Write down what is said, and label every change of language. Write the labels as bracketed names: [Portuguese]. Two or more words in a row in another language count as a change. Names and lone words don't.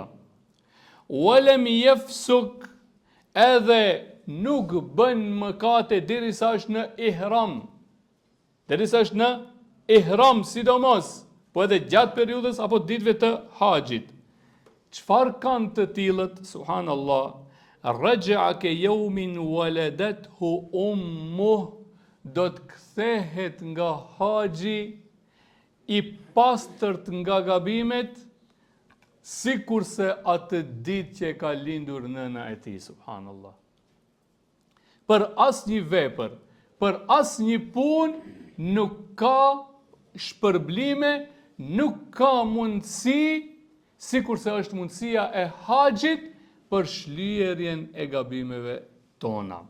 [Arabic] ولم يفسق, [Albanian] edhe nuk bën mëkate derisa është në ihram. Derisa është në ihram sidomos, po edhe gjatë periudhës apo ditëve të haxhit. Çfarë kanë të tillët? Subhanallah. [Arabic] رجع كيوم ولدته أمه, [Albanian] do të kthehet nga haxhi i pastërt nga gabimet, sikurse atë ditë që ka lindur nëna e tij. Subhanallah. Për asnjë vepër, për asnjë punë nuk ka shpërblime, nuk ka mundësi, sikurse është mundësia e haxhit për shlierjen e gabimeve tona.